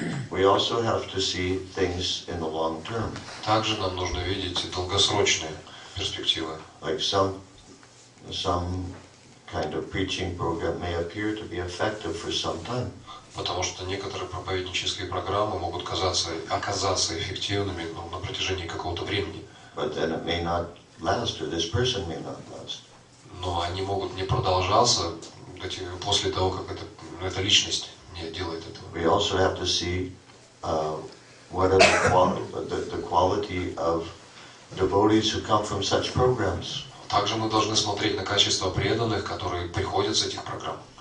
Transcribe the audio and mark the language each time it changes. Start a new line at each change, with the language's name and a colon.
English: We also have to see things in the long term.
Russian: Также нам нужно видеть долгосрочные перспективы.
English: Like some kind of preaching program may appear to be effective for some time.
Russian: Потому что некоторые проповеднические программы могут оказаться эффективными на протяжении какого-то времени.
English: But then it may not last, or this person may not last.
Russian: Но они могут не продолжаться после того, как эта личность не делает этого.
English: We also have to see what are the quality of devotees who come from such programs.
Russian: Также мы должны смотреть на качество преданных, которые приходят с этих программ.